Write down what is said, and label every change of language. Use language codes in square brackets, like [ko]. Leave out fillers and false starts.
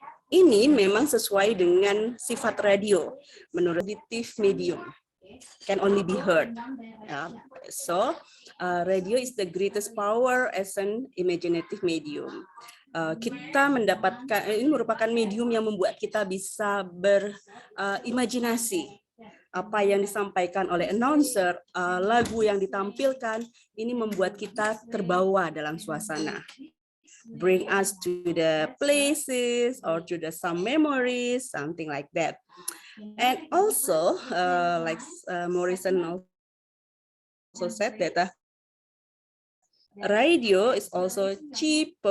[id] Ini memang sesuai dengan sifat radio menurut [en] auditive medium, can only be heard. So radio is the greatest power as an imaginative medium. [id] Kita mendapatkan, ini merupakan medium yang membuat kita bisa berimajinasi. Apa yang disampaikan oleh announcer, lagu yang ditampilkan, ini membuat kita terbawa dalam suasana. [en] Bring us to the places or to the some memories, something like that. And also, like Morrison also said that radio is also cheap.